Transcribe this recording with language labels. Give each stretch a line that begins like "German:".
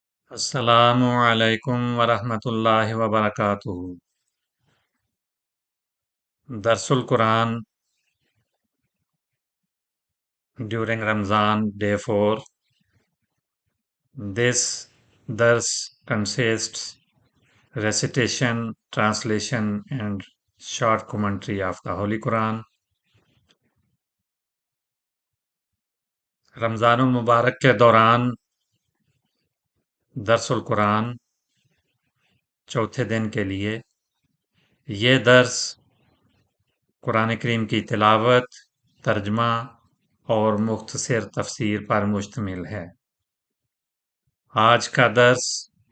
English: السلام علیکم ورحمۃ اللہ وبرکاتہ۔ درس القرآن during Ramadan, day 4. This dars consists recitation, translation and short commentary of the Holy Quran.
Urdu: رمضان المبارک کے دوران درس القرآن چوتھے دن کے لیے یہ درس قرآن کریم کی تلاوت، ترجمہ اور مختصر تفسیر پر مشتمل ہے۔ آج کا درس